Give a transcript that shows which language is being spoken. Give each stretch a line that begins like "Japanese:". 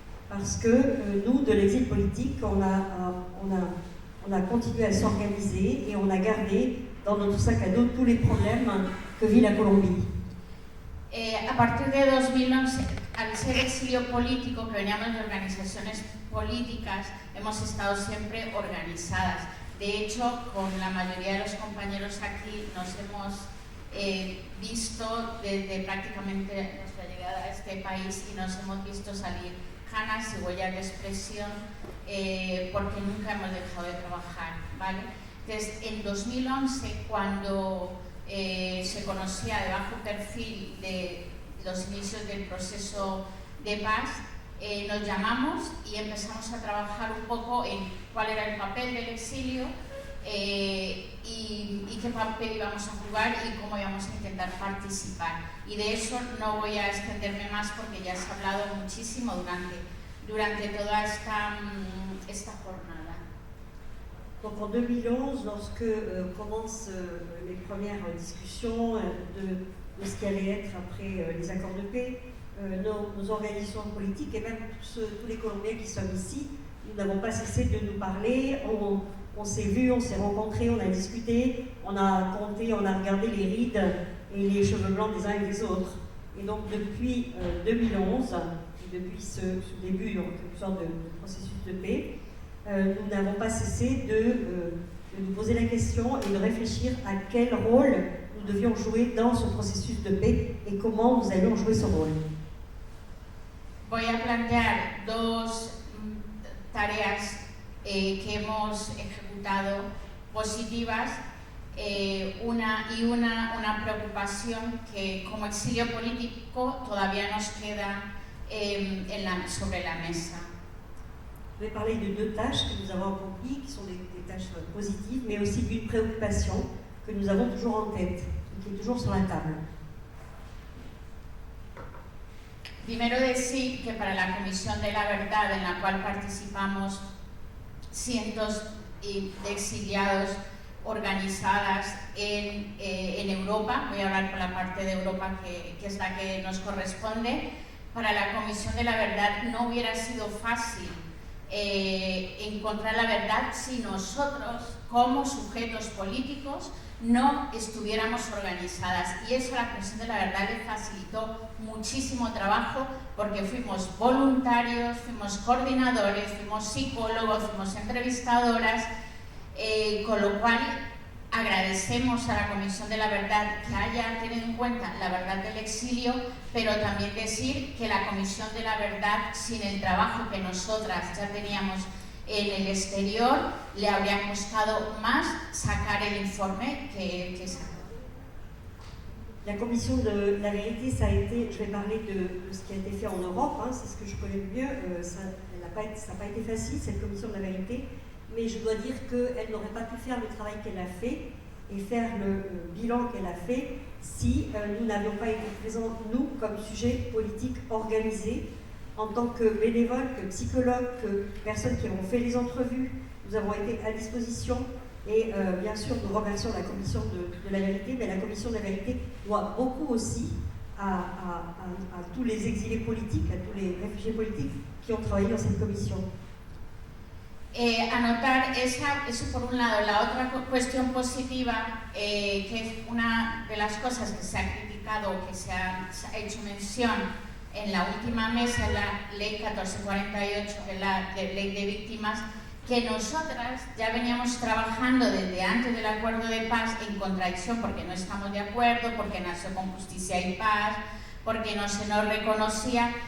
French: parce que nous, de l'exil politique, on a continué à s'organiser et on a gardé dans notre sac à dos tous les problèmes que vit la Colombie.
Spanish: A partir de 2011, al ser exilio político, que veníamos de organizaciones políticas, hemos estado siempre organizadas. De hecho, con la mayoría de los compañeros aquí nos hemos visto desde prácticamente nuestra llegada a este país y nos hemos visto salir canas y huellas de expresión porque nunca hemos dejado de trabajar, ¿vale? Entonces, en 2011, cuando se conocía de bajo perfil de los inicios del proceso de paz, nos llamamos y empezamos a trabajar un poco en cuál era el papel del exilio y qué papel íbamos a jugar y cómo íbamos a intentar participar. Y de eso no voy a extenderme más porque ya se ha hablado muchísimo durante toda esta jornada.
French: Donc en 2011, lorsque commencent les premières discussions de ce qui allait être après les accords de paix, nos organisations politiques et même tous les Colombiens qui sommes ici, nous n'avons pas cessé de nous parler, on s'est vus, on s'est rencontrés, on a discuté, on a compté, on a regardé les rides et les cheveux blancs des uns et des autres. Et donc depuis 2011, depuis ce début en quelque sorte de processus de paix, nous n'avons pas cessé de nous poser la question et de réfléchir à quel rôle nous devions jouer dans ce processus de paix et comment nous allions jouer ce rôle.
Spanish: Voy a plantear dos tareas que hemos ejecutado positivas, una preocupación que como exilio político todavía nos queda sobre la mesa.
French: Je vais parler de deux tâches que nous avons accomplies, qui sont des tâches positives, mais aussi d'une préoccupation que nous avons toujours en tête, et qui est toujours sur la table.
Spanish: Primero decir que para la Comisión de la Verdad, en la cual participamos cientos de exiliados organizadas en Europa, voy a hablar por la parte de Europa que es la que nos corresponde, para la Comisión de la Verdad no hubiera sido fácil encontrar la verdad si nosotros, como sujetos políticos, no estuviéramos organizadas. Y eso a la Comisión de la Verdad le facilitó muchísimo trabajo porque fuimos voluntarios, fuimos coordinadores, fuimos psicólogos, fuimos entrevistadoras, con lo cual agradecemos a la Comisión de la Verdad que haya tenido en cuenta la verdad del exilio, pero también decir que la Comisión de la Verdad, sin el trabajo que nosotras ya teníamos en el exterior, le habría costado más sacar el informe que sacó.
French: La Commission de la Vérité, ça a été, je vais parler de ce qui a été fait en Europe, hein, c'est ce que je connais le mieux, ça n'a pas été facile, cette Commission de la Vérité, mais je dois dire qu'elle n'aurait pas pu faire le travail qu'elle a fait et faire le bilan qu'elle a fait si nous n'avions pas été présents, nous, comme sujet politique organisé, en tant que bénévoles, que psychologues, que personnes qui ont fait les entrevues. Nous avons été à disposition et bien sûr nous remercions la Commission de la Vérité, mais la Commission de la Vérité doit beaucoup aussi à tous les exilés politiques, à tous les réfugiés politiques qui ont travaillé dans cette commission.
Spanish: Anotar eso por un lado. La otra cuestión positiva, que es una de las cosas que se ha criticado, que se ha hecho mención en la última mesa, la Ley 1448, que es la Ley de Víctimas, que nosotras ya veníamos trabajando desde antes del Acuerdo de Paz en contradicción porque no estamos de acuerdo, porque nació con Justicia y Paz, porque no se nos reconocía.